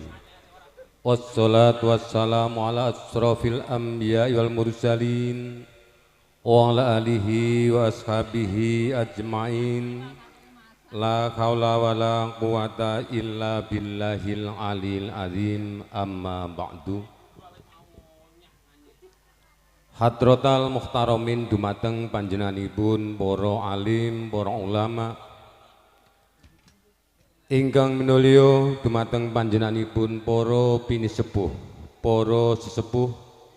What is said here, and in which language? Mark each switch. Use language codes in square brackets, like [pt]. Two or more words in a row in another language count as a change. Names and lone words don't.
[ar] والصلاة والسلام على أشرف الأنبياء والمرسلين وعلى آله وأصحابه أجمعين. لا حول ولا قوة إلا بالله العلي العظيم أما بعد. حضرات المحترمين [jv] dumateng panjenenganipun para alim, para ulama ingkang minulya dumateng panjenenganipun para pinisepuh, para sesepuh